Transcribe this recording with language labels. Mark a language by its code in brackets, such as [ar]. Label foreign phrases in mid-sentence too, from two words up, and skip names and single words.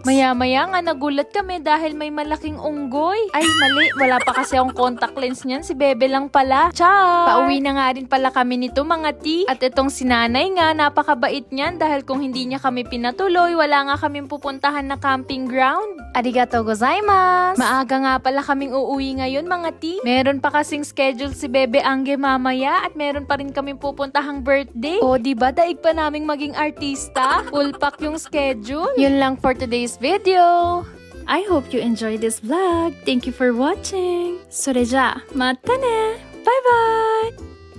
[tl] Maya-maya nga nagulat kami dahil may malaking unggoy. Ay mali, wala pa kasi akong [en] contact lens [tl] niyan, si Bebe lang pala. Char! Pauwi na nga rin pala kami nito mga ti. At itong sinanay nga, napakabait niyan dahil kung hindi niya kami pinatuloy, wala nga kaming pupuntahan na camping ground. [ja] ありがとうございます! [tl] Maaga nga pala kaming uuwi ngayon mga ti. Meron pa kasing schedule si Bebe Angge mamaya at meron pa rin kaming pupuntahang birthday. O diba, daig pa naming maging artista? [en] Full pack [tl] yung schedule. Yun lang [en] for today's video. I hope you enjoyed this vlog. Thank you for watching. [ja] それじゃあ、またね。バイバイ。